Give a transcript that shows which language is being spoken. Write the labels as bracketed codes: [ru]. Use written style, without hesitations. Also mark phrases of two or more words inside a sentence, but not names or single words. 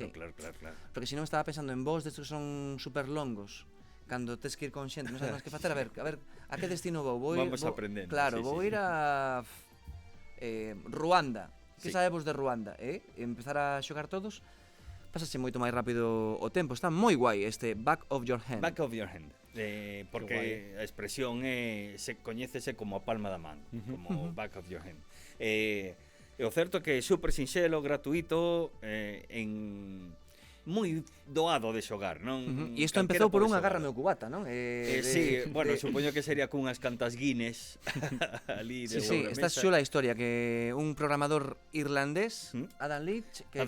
[gl] Porque se non estaba pensando en voos destes que son super longos, cando tes que ir con xente, non sabes máis que facer, a ver, a que destino vou? Vamos aprendendo, Claro, sí, vou sí. ir a Ruanda. Que Sí. sabemos de Ruanda, E empezar a xogar todos, pásase moito máis rápido o tempo. Está moi guai este Back of Your Hand. [en] Back of your hand. [gl] Porque a expresión se coñécese como a palma da man, como [en] back of your hand. [gl] E o certo que é super sinxelo, gratuito, moi doado de xogar, non? E isto Calquera empezou por pode unha xogar. Agárrame o cubata, non? Sí, bueno, supoño que sería cunhas cantas Guinness ali de Sí, está sobremesa. chula a historia que un programador irlandés, Adam Lynch, que